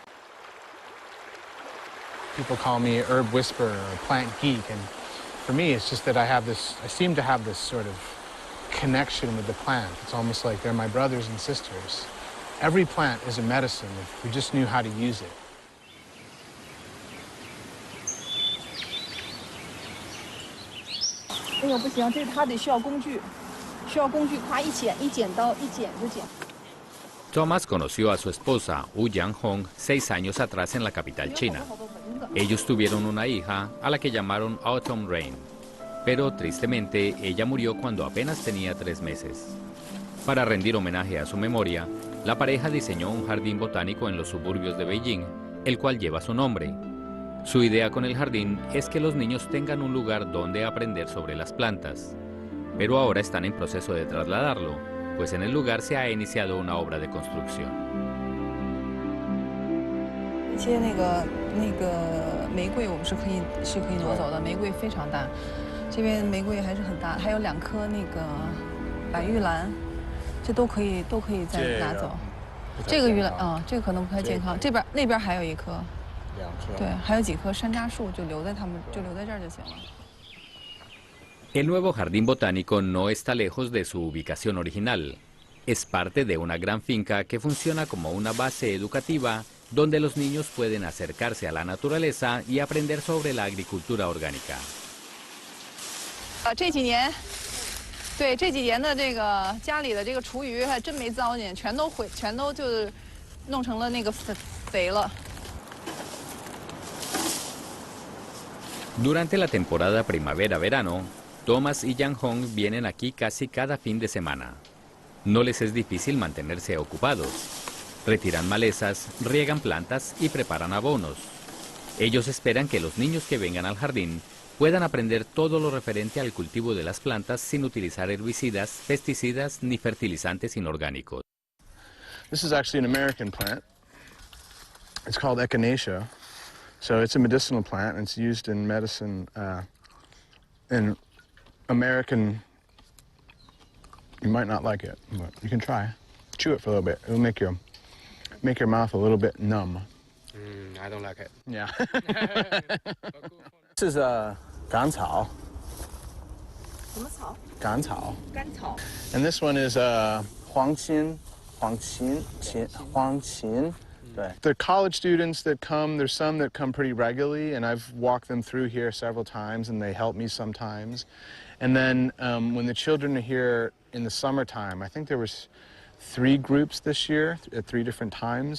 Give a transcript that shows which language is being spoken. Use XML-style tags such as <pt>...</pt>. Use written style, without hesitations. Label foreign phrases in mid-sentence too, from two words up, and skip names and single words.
<en>People call me herb whisperer or plant geek, and for me it's just that I seem to have this sort of connection with the plant. It's almost like they're my brothers and sisters. Every plant is a medicine if we just knew how to use it.</en> <zh>这个不行，这他得需要工具，夸一剪刀一剪就剪。</zh> <es>Thomas conoció a su esposa, Wu Yang-hong, 6 años atrás en la capital china. Ellos tuvieron una hija a la que llamaron Autumn Rain, pero tristemente ella murió cuando apenas tenía 3 meses. Para rendir homenaje a su memoria, la pareja diseñó un jardín botánico en los suburbios de Beijing, el cual lleva su nombre. Su idea con el jardín es que los niños tengan un lugar donde aprender sobre las plantas, pero ahora están en proceso de trasladarlo, pues en el lugar se ha iniciado una obra de construcción.</es> <zh>一些那个玫瑰我们是可以挪走的，玫瑰非常大，这边玫瑰还是很大，还有2颗那个白玉兰，这都可以再拿走。这个玉兰这个可能不太健康，那边还有1颗。对，还有几棵山楂树，就留在这儿就行了。</zh> <es>El nuevo jardín botánico no está lejos de su ubicación original. Es parte de una gran finca que funciona como una base educativa donde los niños pueden acercarse a la naturaleza y aprender sobre la agricultura orgánica.</es> <zh>这几年的这个家里的这个厨余还真没糟践，全都就是弄成了那个肥了。</zh> <es>Durante la temporada primavera-verano, Thomas y Yang-hong vienen aquí casi cada fin de semana. No les es difícil mantenerse ocupados. Retiran malezas, riegan plantas y preparan abonos. Ellos esperan que los niños que vengan al jardín puedan aprender todo lo referente al cultivo de las plantas sin utilizar herbicidas, pesticidas ni fertilizantes inorgánicos.</es> <en>This is actually an American plant. It's called echinacea. So it's a medicinal plant, and it's used in medicine in American. You might not like it, but you can try. Chew it for a little bit. It'll make your mouth a little bit numb. I don't like it. Yeah. This is ganzao.</en> <zh>什么草？ Ganzao. 甘草。</zh> <en>And this one is huangqin. They're college students that come. There's some that come pretty regularly, and I've walked them through here several times, and they help me sometimes. And then when the children are here in the summertime, I think there was 3 groups this year at 3 different times.</en>